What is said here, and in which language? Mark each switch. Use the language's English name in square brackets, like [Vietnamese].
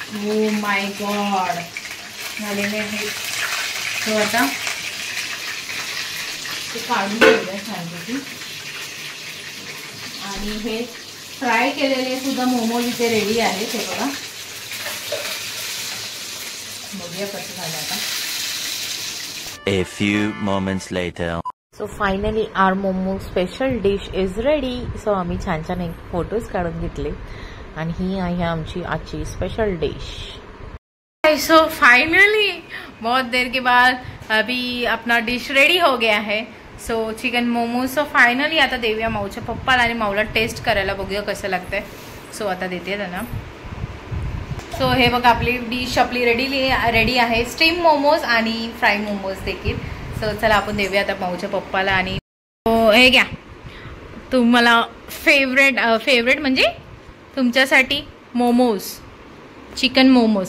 [English] oh my God, [Marathi] झालेले आहेत. तो आता ते काढून घेऊया छानपैकी. आणि हे फ्राय केलेले सुद्धा मोमोज इथे रेडी आहेत. हे बघा, बघूया कसं झालं आता. [English] A few moments later. So finally our momo special dish is ready. [Marathi] So आम्ही छान छान एक फोटोज काढून घेतले आणि ही आहे आमची आजची स्पेशल डिश. [English] so finally [Hindi] बहुत देर के बाद अभी अपना डिश रेडी हो गया है. [English] So chicken momos. So finally [Marathi] आता देऊया माऊच्या पप्पाला आणि माऊला टेस्ट करायला, बघूया कसं लागतंय. सो आता देते त्यांना. सो हे बघा, आपली डिश आपली रेडी आहे. स्टीम मोमोज आणि फ्राय मोमोज देखील. सो चला आपण देऊया आता माऊच्या पप्पाला. आणि हे घ्या तुम्हाला फेवरेट म्हणजे तुमच्यासाठी मोमोज, चिकन मोमोज.